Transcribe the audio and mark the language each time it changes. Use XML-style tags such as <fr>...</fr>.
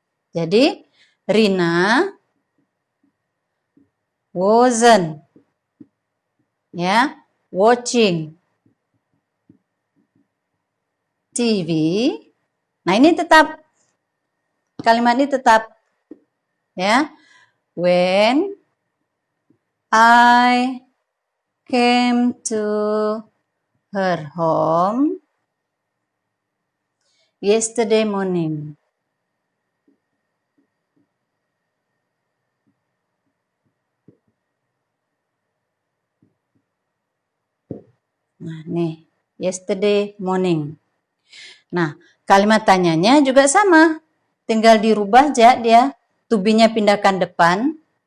<id>Jadi,</id> <en>Rina wasn't, ya, watching TV.</en> <id>Nah, ini tetap, kalimat ini tetap, ya.</id> <en>When I came to her home yesterday morning.</en> <id>Nah, nih,</id> <en>yesterday morning.</en> <id>Nah, kalimat tanyanya juga sama. Tinggal dirubah aja dia. To be-nya pindahkan depan.</id>